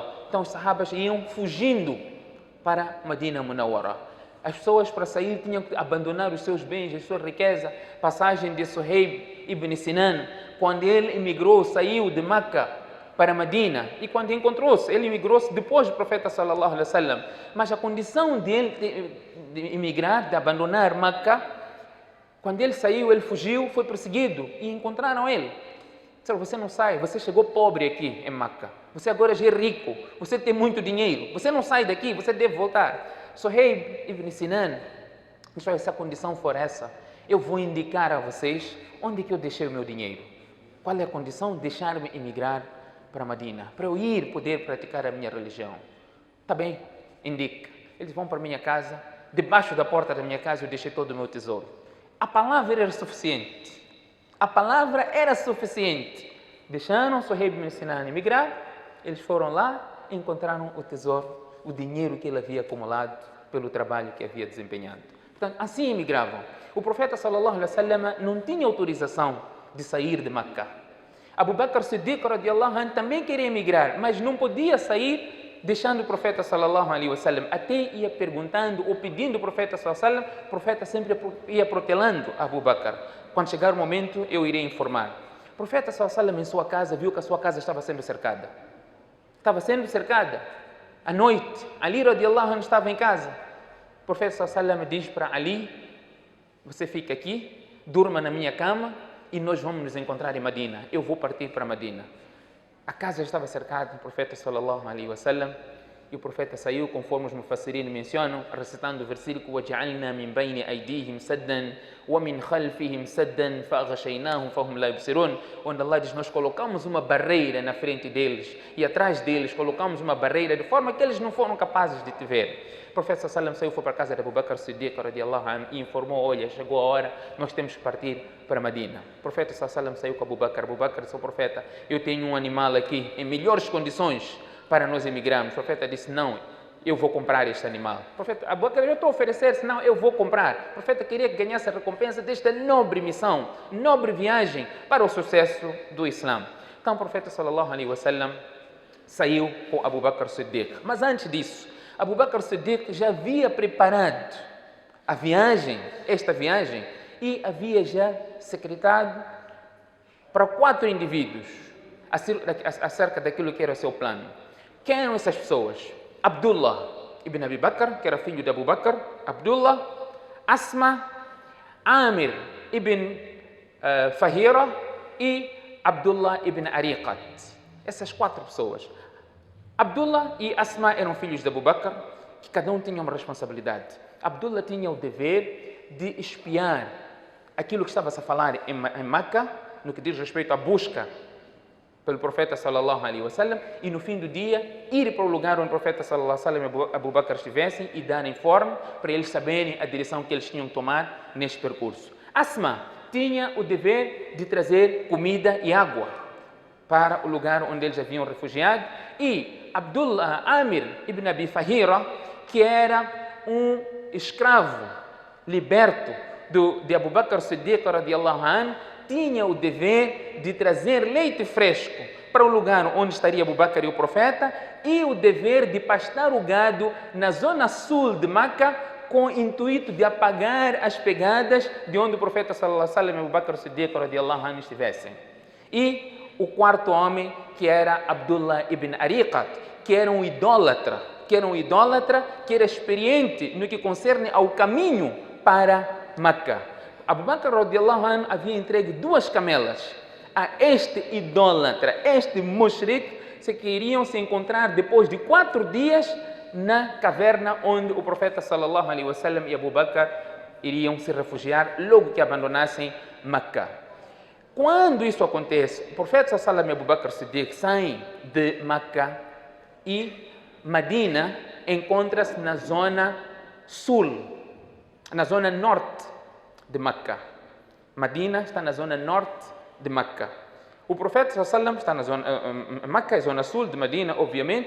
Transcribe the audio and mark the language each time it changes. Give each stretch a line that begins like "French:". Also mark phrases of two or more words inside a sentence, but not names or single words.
Portuguese: Então os sahabas iam fugindo para Medina Munawwara. As pessoas para sair tinham que abandonar os seus bens, a sua riqueza. Passagem de Suhaib ibn Sinan, quando ele emigrou, saiu de Meca para Medina, e quando encontrou-se, ele emigrou-se depois do profeta
Arabic: صلى الله عليه وسلم.
Portuguese: Mas a condição de ele de emigrar, de abandonar Meca, quando ele saiu, ele fugiu, foi perseguido e encontraram ele. Disseram, você não sai, você chegou pobre aqui em Meca. Você agora já é rico, você tem muito dinheiro. Você não sai daqui, você deve voltar. Suhaib ibn Sinan, se a condição for essa, eu vou indicar a vocês onde que eu deixei o meu dinheiro. Qual é a condição? Deixar-me emigrar para Medina, para eu ir poder praticar a minha religião. Está bem, indica. Eles vão para a minha casa, debaixo da porta da minha casa eu deixei todo o meu tesouro. A palavra era suficiente. A palavra era suficiente. Deixaram Suhaib bin Sinan emigrar, eles foram lá e encontraram o tesouro, o dinheiro que ele havia acumulado pelo trabalho que havia desempenhado. Portanto, assim emigravam. O profeta
Arabic: صلى الله عليه وسلم
Portuguese: não tinha autorização de sair de Meca. Abu Bakr Siddiq
Arabic: رضي الله عنه
Portuguese: também queria emigrar, mas não podia sair deixando o profeta
Arabic: صلى الله عليه وسلم.
Portuguese: Até ia perguntando ou pedindo ao profeta
Arabic: صلى الله عليه وسلم,
Portuguese: o profeta sempre ia protelando Abu Bakr. Quando chegar o momento, eu irei informar. O profeta
Arabic: صلى الله عليه وسلم
Portuguese: em sua casa viu que a sua casa estava sendo cercada. Estava sendo cercada. À noite, Ali
Arabic: رضي الله عنه
Portuguese: estava em casa. O profeta
Arabic: صلى الله عليه وسلم
Portuguese: diz para Ali: você fica aqui, durma na minha cama e nós vamos nos encontrar em Medina. Eu vou partir para Medina. A casa estava cercada do profeta
Arabic: صلى الله عليه وسلم
Portuguese: e o profeta saiu, conforme os mufassirin mencionam, recitando o versículo:
Arabic: وَجَعَلْنَا مِنْ بَيْنِ أَيْدِيهِمْ سَدًّا وَمِنْ خَلْفِهِمْ سَدًّا فَأَغْشَيْنَاهُمْ فَهُمْ لَا يُبْصِرُونَ.
Portuguese: Onde Allah diz: nós colocamos uma barreira na frente deles e atrás deles colocamos uma barreira de forma que eles não foram capazes de te ver. O profeta
Arabic: صلى الله عليه وسلم
Portuguese: saiu, foi para a casa de Abu Bakr Siddiq
Arabic: رضي الله عنه
Portuguese: e informou: olha, chegou a hora, nós temos que partir para Medina. O profeta
Arabic: صلى الله عليه وسلم
Portuguese: saiu com Abu Bakr. Abu Bakr disse ao profeta: eu tenho um animal aqui em melhores condições para nós emigrarmos. O profeta disse: não, eu vou comprar este animal. O profeta: Abu Bakr, eu estou a oferecer, senão eu vou comprar. O profeta queria que ganhasse a recompensa desta nobre missão, nobre viagem para o sucesso do Islã. Então o profeta
Arabic: صلى الله عليه وسلم
Portuguese: saiu com Abu Bakr Siddiq. Mas antes disso, Abu Bakr Siddiq já havia preparado a viagem, esta viagem, e havia já secretado para 4 indivíduos acerca daquilo que era o seu plano. Quem eram essas pessoas? Abdullah ibn Abi Bakr, que era filho de Abu Bakr, Abdullah, Asma, Amir ibn Fahira e Abdullah ibn Ariqat. Essas 4 pessoas. Abdullah e Asma eram filhos de Abu Bakr, que cada um tinha uma responsabilidade. Abdullah tinha o dever de espiar aquilo que estava-se a falar em Meca, no que diz respeito à busca pelo profeta
Arabic: صلى الله عليه وسلم,
Portuguese: e no fim do dia ir para o lugar onde o profeta
Arabic: صلى الله عليه وسلم
Portuguese: e Abu Bakr estivessem e dar informe para eles saberem a direção que eles tinham que tomar neste percurso. Asma tinha o dever de trazer comida e água para o lugar onde eles haviam refugiado, e Abdullah Amir ibn Abi Fahira, que era um escravo liberto de Abu Bakr Siddiq
Arabic: رضي الله عنه,
Portuguese: tinha o dever de trazer leite fresco para o lugar onde estaria Abu Bakr e o profeta, e o dever de pastar o gado na zona sul de Meca, com o intuito de apagar as pegadas de onde o profeta
Arabic: صلى الله عليه وسلم
Portuguese: e Abu Bakr Siddiq
Arabic: رضي الله عنه
Portuguese: estivessem. E o 4º homem, que era Abdullah ibn Ariqat, que era um idólatra, que era experiente no que concerne ao caminho para Meca. Abu Bakr
Arabic: رضي الله عنه
Portuguese: havia entregue 2 camelas a este idólatra, este mushrik, que iriam se encontrar depois de 4 dias na caverna onde o profeta
Arabic: صلى الله عليه وسلم
Portuguese: e Abu Bakr iriam se refugiar logo que abandonassem Meca. Quando isso acontece, o profeta
Arabic: صلى الله عليه وسلم
Portuguese: e Abu Bakr Siddiq saem de Meca e Medina encontra-se na zona sul, na zona norte de Meca. Medina está na zona norte de Meca. O profeta
Arabic: صلى الله عليه وسلم
Portuguese: está na zona Meca, é zona sul de Medina, obviamente.